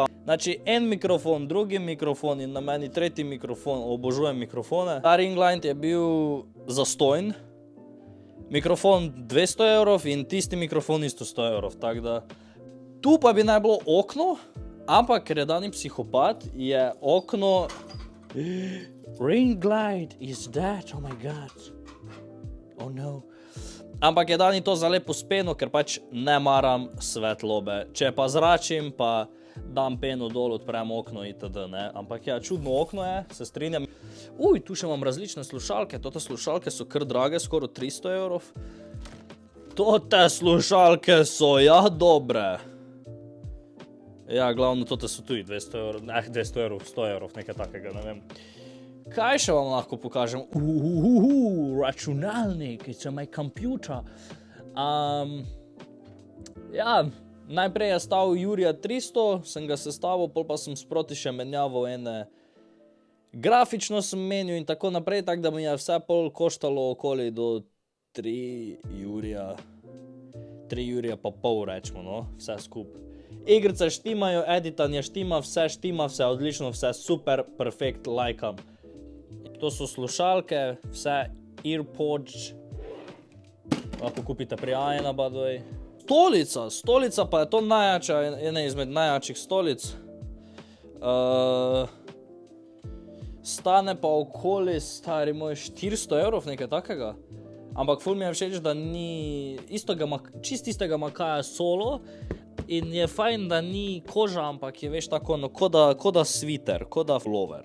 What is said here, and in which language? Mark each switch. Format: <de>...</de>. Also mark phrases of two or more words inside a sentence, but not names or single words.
<sl>Znači, en mikrofon, drugi mikrofon in na meni tretji mikrofon, obožujem mikrofone. Ta</sl> <en>ring light</en> <sl>je bil zastojn. Mikrofon 200 € in tisti mikrofon isto 100 €, tako da... Tu pa bi naj bilo okno, ampak ker je Dani psihopat, je okno...</sl> <en>Ring light is that, oh my god. Oh no.</en> <sl>Ampak je Dani to za lepo speno, ker pač ne maram svetlobe. Če pa zračim, pa dam peno dol, odprem okno itd. Ne? Ampak ja, čudno okno je, se strinjam. Tu še imam različne slušalke. Tote slušalke so kar drage, skoraj 300 €. Tote slušalke so, ja, dobre. Ja, glavno, tote so tudi 200 €, 200 €, 100 €, nekaj takega, ne vem. Kaj še vam lahko pokažem? Računalnik,</sl> <en>it's on my computer.</en> <sl>Ja, najprej je stal Jurija 300, sem ga sestavil, pol pa sem sproti še menjaval ene. Grafično sem menil in tako naprej, tako da mi je vse pol koštalo okoli do 3 Jurija pa pol, rečemo, no, vse skupaj. Igrice štimajo, editanje štima, vse odlično, vse super, perfekt, lajkam. To so slušalke, vse Earpods, lahko kupite pri A1,</sl> <en>by the way.</en> <sl>Stolica pa je to najjača, ena izmed najjačih stolic. Stane pa okoli, stari moj, 400 €, nekaj takega. Ampak ful mi je všeč, da ni čist istega makaja solo in je fajn, da ni koža, ampak je, veš, tako, no, ko da sviter, ko da flower.</sl>